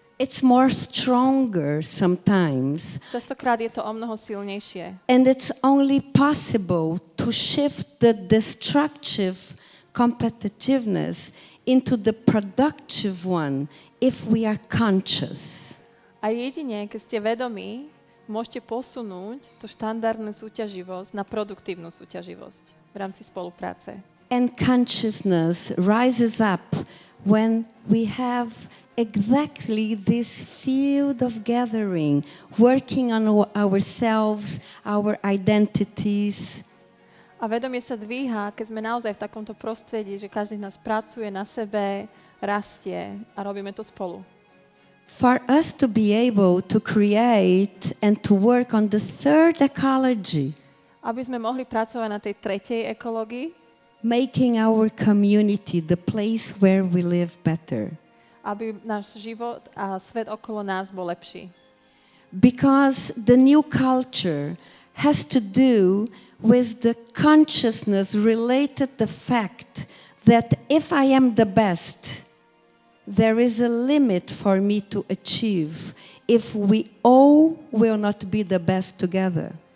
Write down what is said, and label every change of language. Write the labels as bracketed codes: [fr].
[en] It's more stronger sometimes. [sk] Častokrát je to o mnoho silnejšie. [en] And it's only possible to shift the destructive competitiveness into the productive one if we are conscious. [sk] A jedine, keď ste vedomí, môžete posunúť tú štandardnú súťaživosť na produktívnu súťaživosť v rámci spolupráce. [en] And consciousness rises up when we have exactly this field of gathering, working on ourselves, our identities. [sk] A vedomie sa dvíha, keď sme naozaj v takomto prostredí, že každý z nás pracuje na sebe, rastie a robíme to spolu. [en] For us to be able to create and to work on the third ecology, [sk] aby sme mohli pracovať na tej tretej ekológii, [en] making our community the place where we live better. [sk] Aby náš život a svet okolo nás bol lepší. [en] Because the new culture has to do with the consciousness related to the fact that if I am the best, there is a limit for me to achieve if we all will not be the best together.